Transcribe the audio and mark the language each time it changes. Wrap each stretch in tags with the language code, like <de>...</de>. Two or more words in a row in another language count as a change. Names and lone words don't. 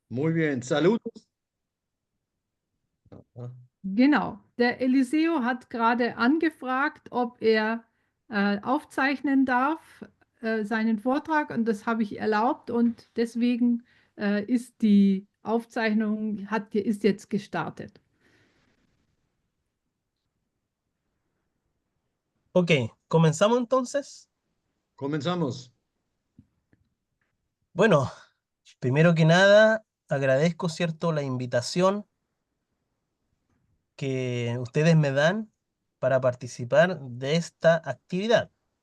<es>Muy bien, saludos. Ah,</es> <de>Genau, der Eliseo hat gerade angefragt, ob er aufzeichnen darf, seinen Vortrag, und das habe ich erlaubt, und deswegen ist die Aufzeichnung, ist jetzt gestartet.</de> <es>Ok, comenzamos entonces. Comenzamos. Bueno, primero que nada, agradezco, ¿cierto?, la invitación que ustedes me dan para participar de esta actividad.</es>